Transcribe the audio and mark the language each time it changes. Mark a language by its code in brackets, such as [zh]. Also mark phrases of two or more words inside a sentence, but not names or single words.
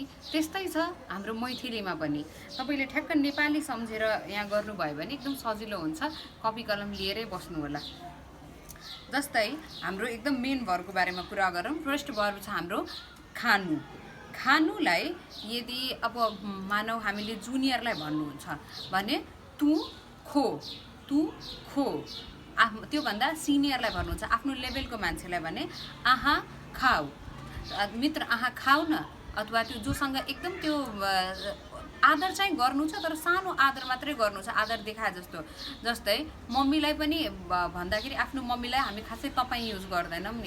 [ne] त्यस्तै छ हाम्रो मैथिलीमा पनि। तपाईले ठ्याक्क नेपाली सम्झेर यहाँ गर्नुभयो भने एकदम सजिलो हुन्छ। कपी कलम लिएरै बस्नु होला। जस्तै हाम्रो एकदम [en] main verb [ne] बारेमा कुरा गरौँ। [en] first verb [ne] छ हाम्रो खानु। खानुलाई यदि अब मानौ हामीले जुनियरलाई भन्नुहुन्छ भने [mai] तु खो, तु खो। [ne] त्यो भन्दा सिनियरलाई भन्नुहुन्छ आफ्नो लेभलको मान्छेलाई भने [mai] आहा खाऊ। मित्र आहा खाऊ न। [ne] अथवा त्यो जोसँग एकदम त्यो आदर चाहिँ गर्नु छ तर सानो आदर मात्रै गर्नु छ, आदर देखाए जस्तो। जस्तै मम्मीलाई पनि भन्दाखेरि आफ्नो मम्मीलाई हामी खासै तपाई युज गर्दैनौं नि।